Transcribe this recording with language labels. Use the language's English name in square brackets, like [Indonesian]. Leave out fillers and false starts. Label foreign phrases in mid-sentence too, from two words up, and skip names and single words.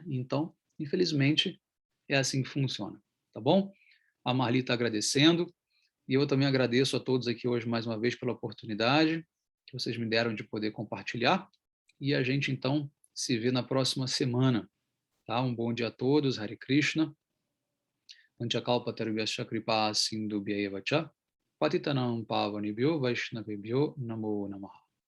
[Portuguese] Então, infelizmente, é assim que funciona, tá bom? A Marli está agradecendo e eu também agradeço a todos aqui hoje mais uma vez pela oportunidade que vocês me deram de poder compartilhar e a gente então se vê na próxima semana, tá? Um bom dia a todos, Hare Krishna. [Sanskrit] Vanchakalpatarvyasya kripa sindhubhya eva cha patitanam pavanebhyo vaishnavebhyo namo namaha.